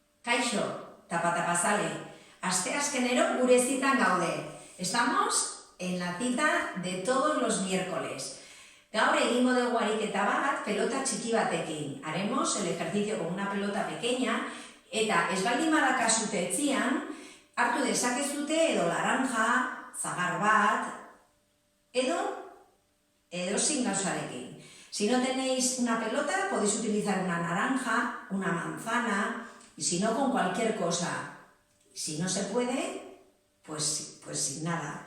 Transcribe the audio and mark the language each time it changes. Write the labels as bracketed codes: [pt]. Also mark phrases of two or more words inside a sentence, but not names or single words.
[eu] Kaixo, tapatapazale, asteazkenero gure zitan gaude. [es] Estamos en la cita de todos los miércoles. [eu] Gaur egingo dugu ariketa bat pelota txiki batekin. [es] Haremos el ejercicio con una pelota pequeña [eu] eta ez baldin badakazute etzian, hartu dezakezute edo laranja, zagar bat, edo sin gauzarekin. [es] Si no tenéis una pelota, podéis utilizar una naranja, una manzana, y si no, con cualquier cosa. Si no se puede, pues sin nada.